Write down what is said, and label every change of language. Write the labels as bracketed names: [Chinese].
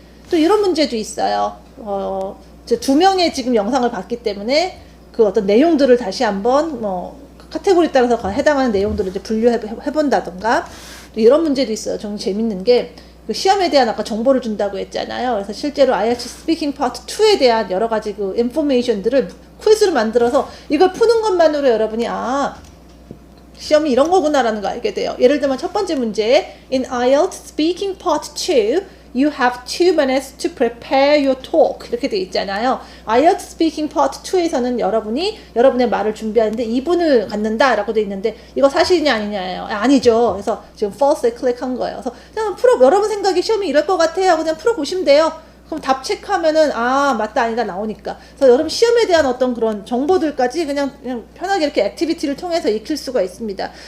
[Korean] 또 이런 문제도 있어요. 이제 2명의 지금 영상을 봤기 때문에 그 어떤 내용들을 다시 한번 카테고리 따라서 해당하는 내용들을 이제 분류해 본다던가 이런 문제도 있어요. 좀 재밌는 게 그 시험에 대한 아까 정보를 준다고 했잖아요. 그래서 실제로 IELTS 스피킹 파트 2에 대한 여러 가지 그 인포메이션들을 퀴즈로 만들어서 이걸 푸는 것만으로 여러분이 시험이 이런 거구나라는 거 알게 돼요. 예를 들면 첫 번째 문제 [English] In IELTS speaking part 2 You have 2 minutes to prepare your talk [Korean] 이렇게 돼 있잖아요. IELTS speaking part 2에서는 여러분의 말을 준비하는데 2분을 갖는다라고 돼 있는데 이거 사실이냐 아니냐예요. 아니죠. 그래서 지금 false에 클릭한 거예요. 그래서 그냥 여러분 생각에 시험이 이럴 것 같아요 하고 그냥 풀어보시면 돼요. 그럼 답 체크하면은 맞다 아니다 나오니까. 그래서 여러분 시험에 대한 어떤 그런 정보들까지 그냥 편하게 이렇게 액티비티를 통해서 익힐 수가 있습니다.